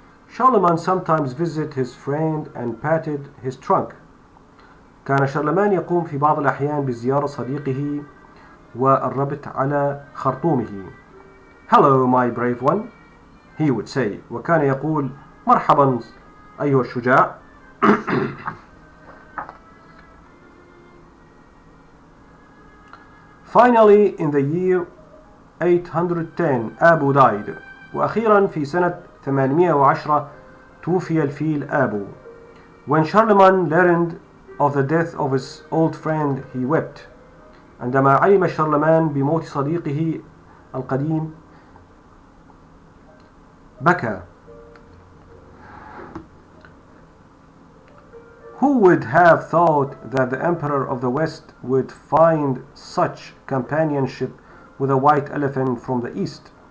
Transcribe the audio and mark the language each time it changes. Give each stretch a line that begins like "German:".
English: Charlemagne sometimes visited his friend and patted his trunk.
Arabic: كان شارلمان يقوم في بعض الأحيان بزيارة صديقه والربط على خرطومه.
English: Hello my brave one, he would say.
Arabic: وكان يقول مرحبا أيها الشجاع.
English: Finally, in the year 810, Abu died.
Arabic: وأخيرا في سنة 810 توفي الفيل أبو.
English: When Charlemagne learned of the death of his old friend, he wept.
Arabic: عندما علم شارلمان بموت صديقه القديم بكى.
English: Who would have thought that the Emperor of the West would find such companionship with a white elephant from the East?